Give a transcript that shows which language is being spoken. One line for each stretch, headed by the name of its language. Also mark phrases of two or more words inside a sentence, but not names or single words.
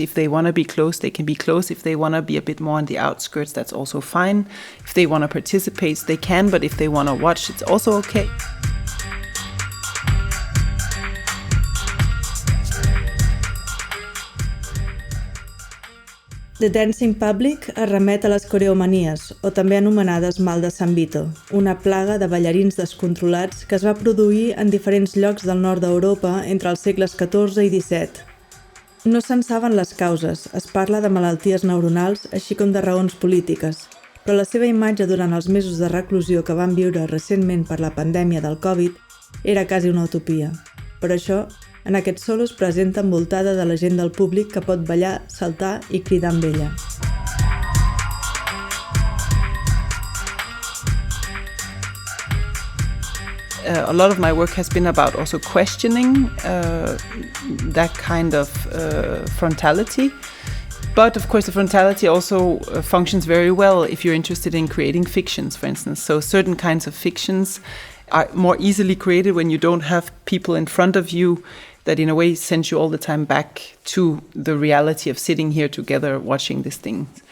English: If they want to be close, they can be close. If they want to be a bit more on the outskirts, that's also fine. If they want to participate, they can. But if they want to watch, it's also okay.
Catalan: The Dancing Public es remet a les coreomanies, o també anomenades mal de San Vito, una plaga de ballarins descontrolats que es va produir en diferents llocs del nord d'Europa entre els segles XIV i XVII. No se'n saben les causes, es parla de malalties neuronals així com de raons polítiques, però la seva imatge durant els mesos de reclusió que van viure recentment per la pandèmia del Covid era quasi una utopia. Per això, en aquest solo es presenta envoltada de la gent del públic que pot ballar, saltar i cridar amb ella.
English: A lot of my work has been about also questioning that kind of frontality. But of course, the frontality also functions very well if you're interested in creating fictions, for instance. So certain kinds of fictions are more easily created when you don't have people in front of you that in a way sends you all the time back to the reality of sitting here together watching this thing.